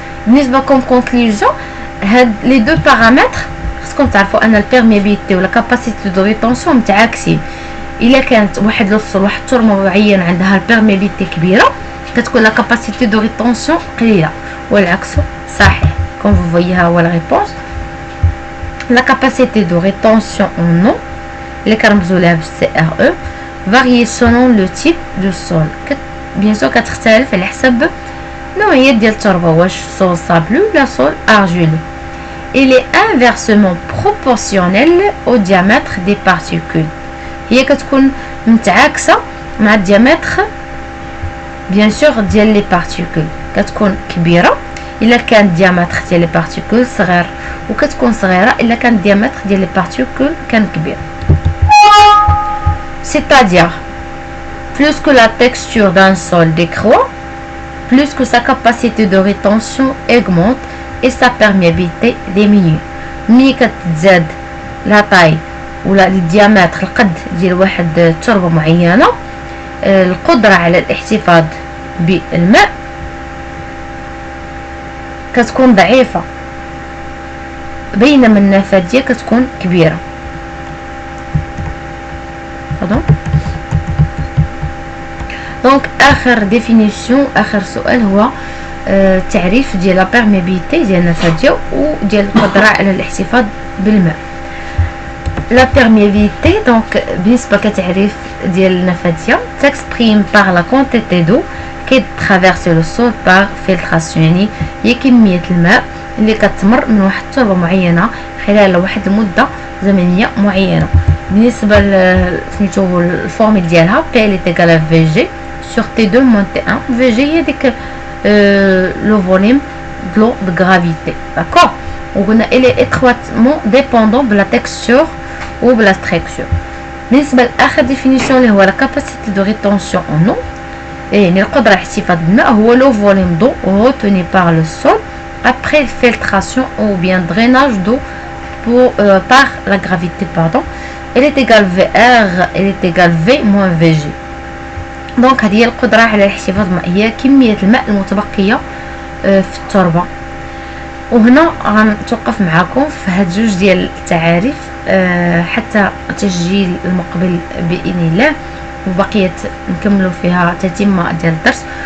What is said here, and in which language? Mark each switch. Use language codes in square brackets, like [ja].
[ar] بالنسبه كوم كونكلوزيون هاد لي دو بارامتر خصكم تعرفوا ان البيرميابيليتي ولا كاباسيتي دو ريتونسيون متعاكسين. الا كانت واحد الوصل واحد التربه معين عندها البيرميابيليتي كبيره كتكون لا كاباسيتي دو ريتونسيون قليله، والعكس صحيح. [fr] comme vous voyez là la réponse. La capacité de rétention en eau les [ar] كنرمزولها [fr] CRE varie selon le type de sol. bien sûr [ar] كتختلف على حسب نوعيه ديال التربه، واش sol sableux ولا sol argileux. [fr] Il est inversement proportionnel au diamètre des particules. [ar] هي كتكون متعاكسه مع الديامتر [fr] bien sûr [ar] ديال لي particules. كتكون كبيره الا كان الديامتر ديال لي بارتيكول صغير، وكتكون صغيره الا كان الديامتر ديال لي بارتيكول كان كبير. [fr] c'est-à-dire plus que la texture d'un sol décroît, plus que sa capacité de rétention augmente et sa perméabilité diminue. [ar] ملي كتزاد لا طاي ولا الديامتر القد ديال واحد التربه معينه القدره على الاحتفاظ بالماء كتكون ضعيفه، بينما النفاذيه كتكون كبيره. دونك اخر ديفينيسيون اخر سؤال هو تعريف ديال لا بيرميابيليتي ديال النفاذيه وديال القدره على الاحتفاظ بالماء. لا بيرميابيليتي دونك بالنسبه كتعريف ديال النفاذيه تكسبريم بار لا كونتيتي دو كي ترافيرسي لو سول بار فلتراسيون، يعني هي كميه الماء اللي كتمر من واحد التربه معينه خلال واحد المده زمنيه معينه. بالنسبه سميتو الفورميل ديالها بي ال ايكال في جي [fr] sur T2 moins T1. VG [ar] هي ديك [fr] le volume de l'eau de gravité. D'accord. [ar] وقلنا [fr] il est étroitement dépendant de la texture ou de la structure. [ar] بالنسبة لآخر [fr] définition [ar] اللي هو [fr] la capacité de rétention en eau، [ar] يعني القدرة على الاحتفاظ بالماء هو [fr] le volume d'eau retenu par le sol après filtration ou bien drainage d'eau par la gravité. Pardon. Elle est égale VR, elle est égale V moins VG. [ar] دونك هذه هي القدره على الاحتفاظ بالماء، هي كميه الماء المتبقيه في التربه. وهنا غنتوقف معكم في هاد جوج ديال التعاريف حتى التسجيل المقبل باذن الله، وبقيه نكملوا فيها تتمه ديال الدرس.